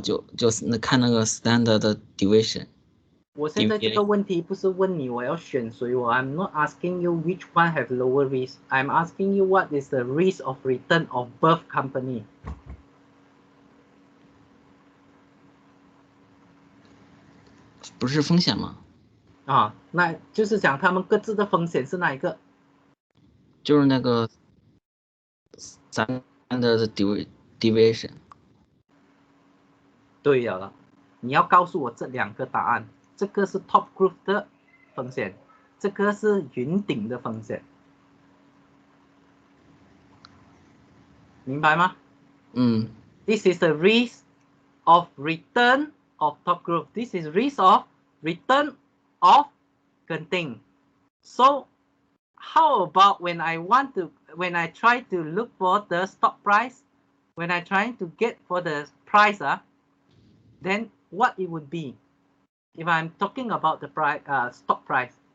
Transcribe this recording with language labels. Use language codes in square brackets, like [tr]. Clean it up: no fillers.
[zh] 就是看那个 standard deviation。我现在这个问题不是问你我要选谁， [en] I'm not asking you which one have lower risk. I'm asking you what is the risk of return of both company. [zh] 不是风险吗？啊，那就是讲他们各自的风险是哪一个？就是那个 standard deviation。对了，你要告诉我这两个答案，这个是 top group 的风险，这个是云顶的风险，明白吗？ [en] This is the risk of return of top group. This is risk of return of Genting. So how about when I try to look for the stock price, when I trying to get for the price, then what it would be if I'm talking about the price, stock price.